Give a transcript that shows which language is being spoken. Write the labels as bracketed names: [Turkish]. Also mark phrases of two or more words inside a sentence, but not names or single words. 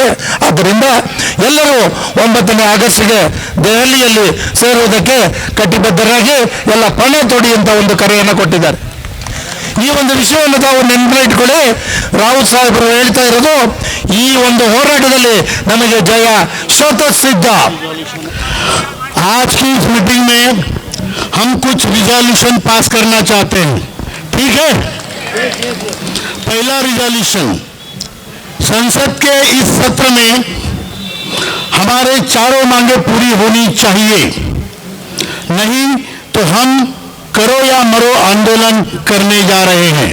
[Kannada] ಆದ್ದರಿಂದ ಎಲ್ಲರೂ 9ನೇ ಆಗಸ್ಟ್ಗೆ ದೆಹಲಿಯಲ್ಲಿ ಸೇರುವುದಕ್ಕೆ ಕಟಿಬದ್ಧರಾಗಿ ಎಲ್ಲ ಪಣ ತೊಡಿ ಅಂತ ಒಂದು ಕರೆಯನ್ನು ಕೊಟ್ಟಿದ್ದಾರೆ. ಈ ಒಂದು ವಿಷಯವನ್ನು ತಾವು ನೆನಪಿಟ್ಕೊಳ್ಳಿ. ರಾವುತ್ ಸಾಹೇಬರು ಹೇಳ್ತಾ ಇರೋದು ಈ ಒಂದು ಹೋರಾಟದಲ್ಲಿ ನಮಗೆ ಜಯ ಸ್ವತಃಸಿದ್ಧ. [Hindi] आज की इस मीटिंग में हम कुछ रिजोल्यूशन पास करना चाहते हैं, ठीक है। पहला रिजोल्यूशन, संसद के इस सत्र में हमारे चारों मांगे पूरी होनी चाहिए, नहीं तो हम करो या मरो आंदोलन करने जा रहे हैं।